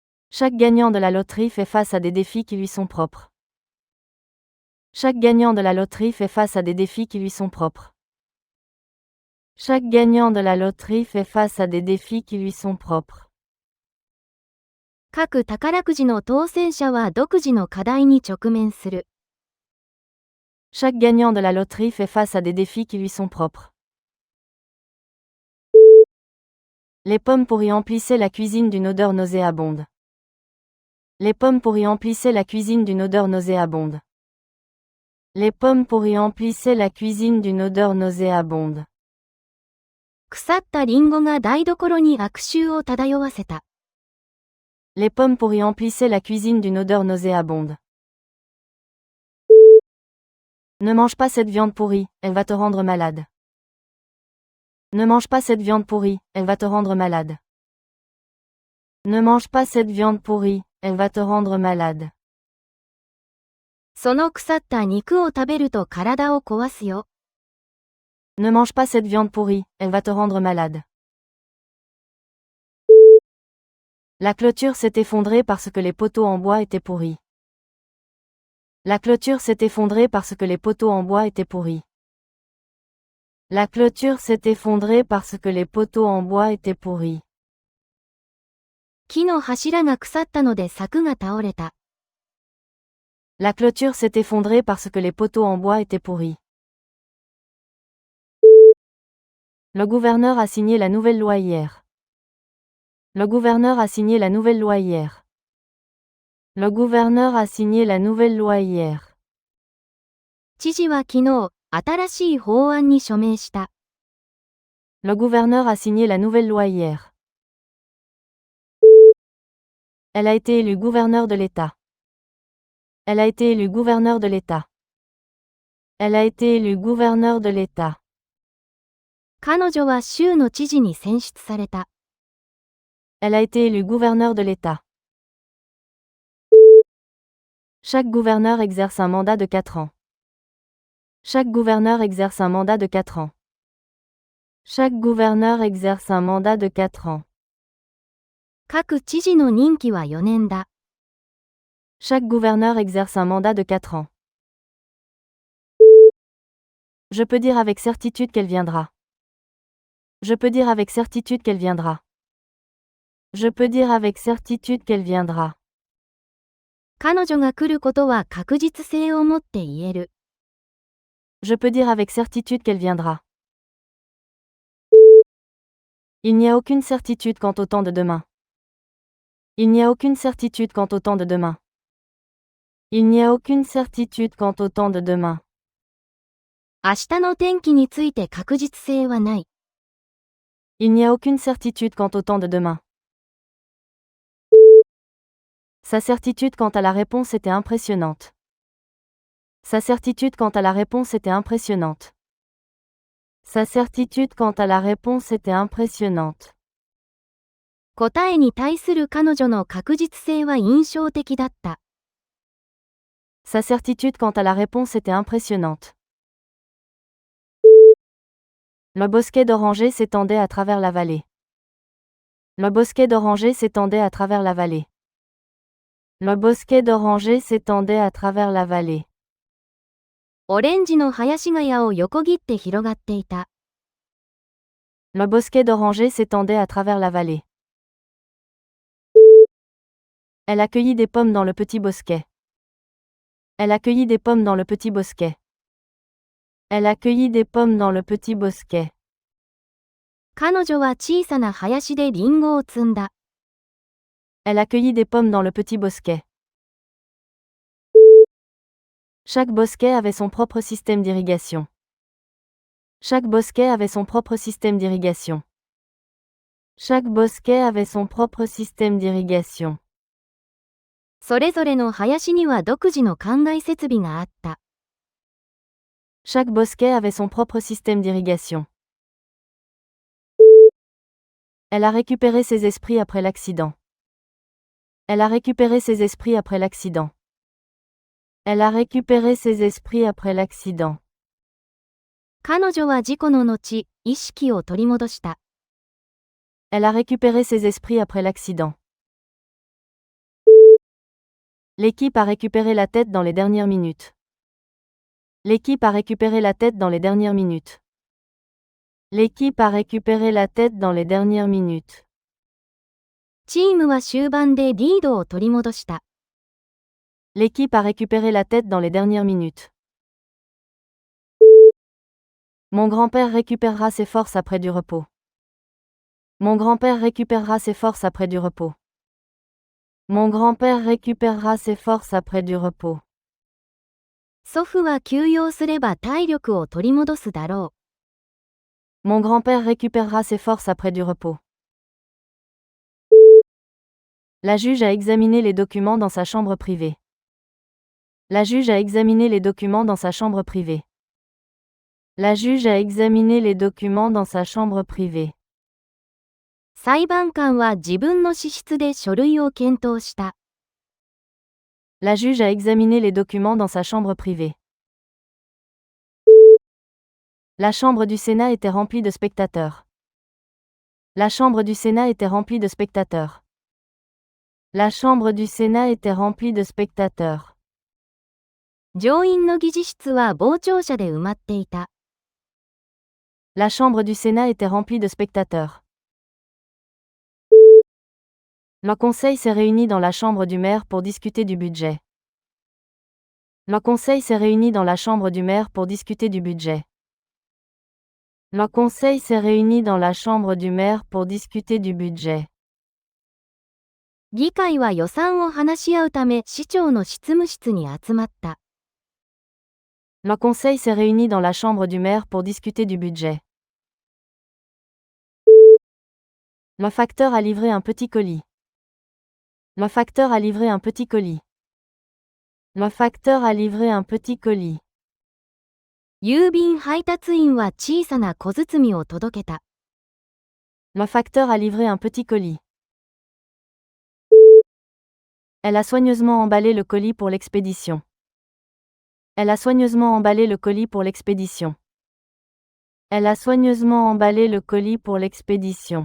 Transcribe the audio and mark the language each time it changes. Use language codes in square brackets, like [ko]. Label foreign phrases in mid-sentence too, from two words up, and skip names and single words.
[fr] Chaque gagnant de la loterie fait face à des défis qui lui sont propres. Chaque gagnant de la loterie fait face à des défis qui lui sont propres. Chaque gagnant de la loterie fait face à des défis qui lui sont propres. [ja] 各宝くじの当選者は独自の課題に直面する。 [fr] Chaque gagnant de la loterie fait face à des défis qui lui sont propres. Les pommes pourries emplissaient la cuisine d'une odeur nauséabonde. Les pommes pourries emplissaient la cuisine d'une odeur nauséabonde. Les pommes pourries emplissaient la cuisine d'une odeur nauséabonde. [ja] 腐ったリンゴが台所に悪臭を漂わせた。 [fr] Les pommes pourries emplissaient la cuisine d'une odeur nauséabonde. Ne mange pas cette viande pourrie, elle va te rendre malade. Ne mange pas cette viande pourrie, elle va te rendre malade. Ne mange pas cette viande pourrie, elle va te rendre malade. [ja] その腐った肉を食べると体を壊すよ。 [fr] Ne mange pas cette viande pourrie, elle va te rendre malade. La clôture s'est effondrée parce que les poteaux en bois étaient pourris. La clôture s'est effondrée parce que les poteaux en bois étaient pourris. La clôture s'est effondrée parce que les poteaux en bois étaient pourris. [ja] 木の柱が腐ったので柵が倒れた。 [fr] La clôture s'est effondrée parce que les poteaux en bois étaient pourris. Le gouverneur a signé la nouvelle loi hier. Le gouverneur a signé la nouvelle loi hier. Le gouverneur a signé la nouvelle loi hier. [ja] 知事は昨日、新しい法案に署名した。 [fr] Le gouverneur a signé la nouvelle loi hier. Elle a été élue gouverneur de l'État. Elle a été élue gouverneur de l'État. Elle a été élue gouverneur de l'État. [ja] 彼女は州の知事に選出された。 [fr] Elle a été élue gouverneur de l'État. Chaque gouverneur exerce un mandat de 4 ans. Chaque gouverneur exerce un mandat de 4 ans. Chaque gouverneur exerce un mandat de 4 ans. [ja] 各知事の任期は4年だ。 [fr] Chaque gouverneur exerce un mandat de 4 ans. Je peux dire avec certitude qu'elle viendra. Je peux dire avec certitude qu'elle viendra. Je peux dire avec certitude qu'elle viendra. [ja] 彼女が来ることは確実性を持って言える。 [fr] Je peux dire avec certitude qu'elle viendra. Il n'y a aucune certitude quant au temps de demain. Il n'y a aucune certitude quant au temps de demain. Il n'y a aucune certitude quant au temps de demain. [ja] 明日の天気について確実性はない。 [fr] Il n'y a aucune certitude quant au temps de demain. Sa certitude quant à la réponse était impressionnante. Sa certitude quant à la réponse était impressionnante. Sa certitude quant à la réponse était impressionnante. [ja] 答えに対する彼女の確実性は印象的だった。 [fr] Sa certitude quant à la réponse était impressionnante. Le bosquet d'orangers s'étendait à travers la vallée. Le bosquet d'orangers s'étendait à travers la vallée. Le bosquet d'orangers s'étendait à travers la vallée. [ja] オレンジの林ヶ谷を横切って広がっていた。 [fr] Le bosquet d'orangers s'étendait à travers la vallée. Elle accueillit des pommes dans le petit bosquet. Elle accueillit des pommes dans le petit bosquet. Elle accueillit des pommes dans le petit bosquet. [ja] 彼女は小さな林でリンゴを摘んだ。 [fr] Elle accueillit des pommes dans le petit bosquet. Chaque bosquet avait son propre système d'irrigation. Chaque bosquet avait son propre système d'irrigation. Chaque bosquet avait son propre système d'irrigation. [ja] それぞれの林には独自の灌漑設備があった。 [fr] Chaque bosquet avait son propre système d'irrigation. Elle a récupéré ses esprits après l'accident. Elle a récupéré ses esprits après l'accident. Elle a récupéré ses esprits après l'accident. [ja] 彼女は事故の後、意識を取り戻した。 [fr] Elle a récupéré ses esprits après l'accident. L'équipe a récupéré la tête dans les dernières minutes. L'équipe a récupéré la tête dans les dernières minutes. L'équipe a récupéré la tête dans les dernières minutes. [ja] チームは終盤でリードを取り戻した。 [fr] L'équipe a récupéré la tête dans les dernières minutes. Mon grand-père récupérera ses forces après du repos. Mon grand-père récupérera ses forces après du repos. Mon grand-père récupérera ses forces après du repos. [ja] 祖父は休養すれば体力を取り戻すだろ [fr] Mon grand-père récupérera ses forces après du repos. La juge a examiné les documents dans sa chambre privée. La juge a examiné les documents dans sa chambre privée. La juge a examiné les documents dans sa chambre privée. [ja] う。裁判官は自分の資質で書類を検討した。 [fr] La juge a examiné les documents dans sa chambre privée. La chambre du Sénat était remplie de spectateurs. La chambre du Sénat était remplie de spectateurs. La chambre du Sénat était remplie de spectateurs. [ja] 上院の議事室は傍聴者で埋まっていた。 [fr] La chambre du Sénat était remplie de spectateurs. Le conseil s'est réuni dans la chambre du maire pour discuter du budget. Le conseil s'est réuni dans la chambre du maire pour discuter du budget. Le conseil s'est réuni dans la chambre du maire pour discuter du budget. [ja] 議会は予算を話し合うため市長の執務室に集まった。 [fr] Le conseil s'est réuni dans la chambre du maire pour discuter du budget. Le facteur a livré un petit colis. Le facteur a livré un petit colis. Le facteur a livré un petit colis. [ja] 郵便配達員は小さな小包を届けた。 [fr] Le facteur a livré un petit colis. Elle a soigneusement emballé le colis pour l'expédition. Elle a soigneusement emballé le colis pour l'expédition. Elle a soigneusement emballé le colis pour l'expédition.